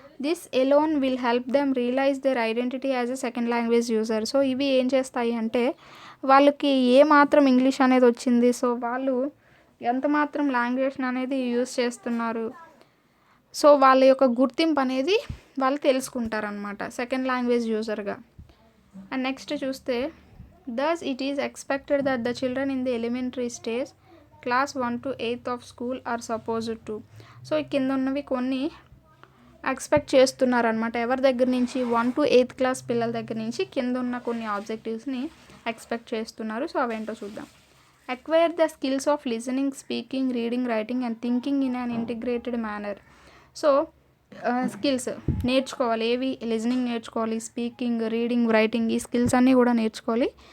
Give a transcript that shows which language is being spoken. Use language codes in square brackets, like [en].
[en] This alone will help them realise their identity as a second language user. [te] So ఇవి ఏం చేస్తాయి అంటే వాళ్ళకి ఏ మాత్రం ఇంగ్లీష్ అనేది వచ్చింది సో వాళ్ళు ఎంత మాత్రం లాంగ్వేజ్ అనేది యూజ్ చేస్తున్నారు సో వాళ్ళ యొక్క గుర్తింపు అనేది వాళ్ళు తెలుసుకుంటారనమాట సెకండ్ లాంగ్వేజ్ యూజర్గా. అండ్ నెక్స్ట్ చూస్తే [en] thus it is expected that the children in the elementary stage class 1 to 8th of school are supposed to. [te] So కింద ఉన్నవి కొన్ని ఎక్స్పెక్ట్ చేస్తున్నారనమాట. ఎవరి దగ్గర నుంచి 1 to 8th క్లాస్ పిల్లల దగ్గర నుంచి కింద ఉన్న కొన్ని ఆబ్జెక్టివ్స్ని ఎక్స్పెక్ట్ చేస్తున్నారు. సో అవేంటో చూద్దాం. [en] Acquire the skills of listening, speaking, reading, writing and thinking in an integrated manner. [te] So skills నేర్చుకోవాలి. ఏవి? లిజనింగ్ నేర్చుకోవాలి, స్పీకింగ్, రీడింగ్, రైటింగ్, ఈ స్కిల్స్ అన్నీ కూడా నేర్చుకోవాలి.